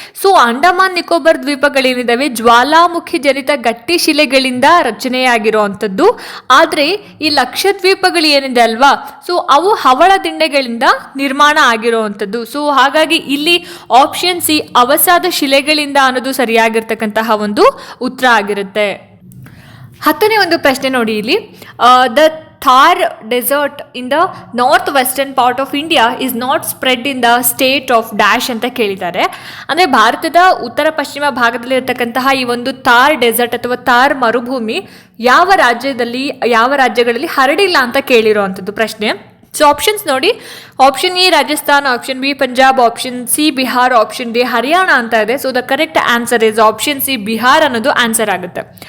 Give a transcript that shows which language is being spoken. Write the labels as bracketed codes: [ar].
[kn] So Andaman Nicobar ದ್ವೀಪಗಳೇನಿದಾವೆ ಜ್ವಾಲಾಮುಖಿ ಜನಿತ ಗಟ್ಟಿ ಶಿಲೆಗಳಿಂದ ರಚನೆಯಾಗಿರುವಂಥದ್ದು. ಆದರೆ ಈ ಲಕ್ಷದ್ವೀಪಗಳು ಏನಿದೆ ಅಲ್ವಾ, ಸೊ ಅವು ಹವಳ ದಿಂಡೆಗಳಿಂದ ನಿರ್ಮಾಣ ಆಗಿರುವಂಥದ್ದು. ಸೊ ಹಾಗಾಗಿ ಇಲ್ಲಿ ಆಪ್ಷನ್ ಸಿ ಅವಸಾದ ಶಿಲೆಗಳಿಂದ ಅನ್ನೋದು ಸರಿಯಾಗಿರ್ತಕ್ಕಂತಹ ಒಂದು ಉತ್ತರ ಆಗಿರುತ್ತೆ. 10ನೇ ಒಂದು ಪ್ರಶ್ನೆ ನೋಡಿ ಇಲ್ಲಿ, [en] ದ Thar desert in the northwestern part of India is not spread in the state of dash [kn] ಅಂತ ಕೇಳಿದ್ದಾರೆ. ಅಂದರೆ ಭಾರತದ ಉತ್ತರ ಪಶ್ಚಿಮ ಭಾಗದಲ್ಲಿ ಇರತಕ್ಕಂತಹ ಈ ಒಂದು ಥಾರ್ ಡೆಸರ್ಟ್ ಅಥವಾ ಥಾರ್ ಮರುಭೂಮಿ ಯಾವ ರಾಜ್ಯಗಳಲ್ಲಿ ಹರಡಿಲ್ಲ ಅಂತ ಕೇಳಿರುವಂಥದ್ದು ಪ್ರಶ್ನೆ. ಸೊ ಆಪ್ಷನ್ಸ್ ನೋಡಿ, option A Rajasthan, option B Punjab, option C Bihar, option D Haryana ಅಂತ ಇದೆ. [en] so the correct answer is [kn] option C Bihar ಅನ್ನೋದು ಆನ್ಸರ್ ಆಗುತ್ತೆ.